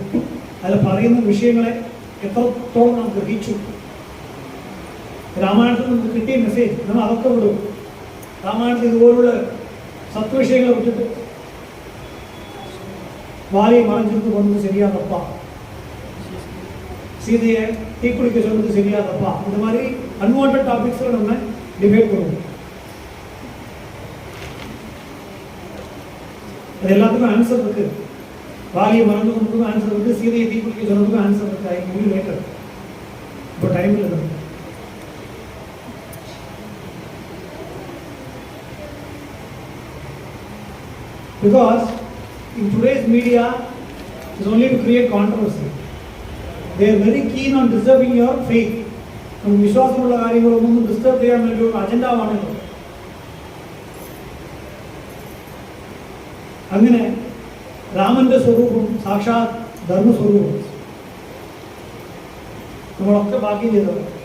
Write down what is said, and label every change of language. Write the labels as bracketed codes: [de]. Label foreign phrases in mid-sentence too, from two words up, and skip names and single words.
[ml] അതിൽ പറയുന്ന വിഷയങ്ങളെ എത്രത്തോളം നാം ഗ്രഹിച്ചു, രാമായണത്തിൽ നമുക്ക് കിട്ടിയ മെസ്സേജ് നമ്മൾ അതൊക്കെ വിടും. രാമായണത്തിൽ ഇതുപോലുള്ള സത്വിഷയങ്ങളെ വിട്ടിട്ട് വാലിയെ മറഞ്ചിട്ട് കൊണ്ടത് ശരിയാതപ്പ, [ta] சீதையை தீக்குளிக்க சொன்னது சரியா தப்பா, இந்த மாதிரி [en] unwanted topics [ta] நம்ம டிபேட் பண்ணுவோம். அது எல்லாத்துக்கும் ஆன்சர் இருக்கு. வாலியை மறந்து கொண்டதுக்கும் ஆன்சர் இருக்கு, சீதையை தீக்குளிக்க சொன்னதுக்கும் ஆன்சர் இருக்கு. [en] I will later. [ta] இப்போ டைம் இல்லை. [en] Because in today's media is only to create controversy. They are very keen on disturbing your faith. [ml] നമുക്ക് വിശ്വാസമുള്ള കാര്യങ്ങളൊന്നും ഡിസ്റ്റർബ് ചെയ്യാൻ വേണ്ടി ഒരു അജണ്ടമാണല്ലോ. അങ്ങനെ രാമന്റെ സ്വരൂപം സാക്ഷാത് ധർമ്മസ്വരൂപം നമ്മളൊക്കെ ഭാഗ്യം ചെയ്തത്.